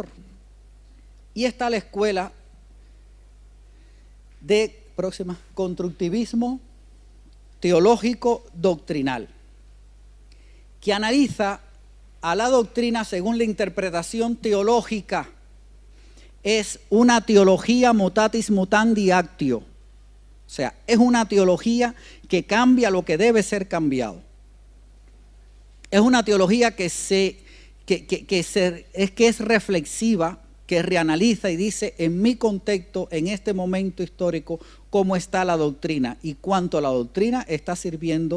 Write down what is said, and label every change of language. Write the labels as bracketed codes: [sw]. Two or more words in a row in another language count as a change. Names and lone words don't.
[es] Y está la escuela de constructivismo teológico doctrinal, que analiza a la doctrina según la interpretación teológica. Es una teología [la] mutatis mutandi actio. [es] O sea, es una teología que cambia lo que debe ser cambiado. Es una teología que es reflexiva, que reanaliza y dice, en mi contexto, en este momento histórico, cómo está la doctrina y cuánto la doctrina está sirviendo.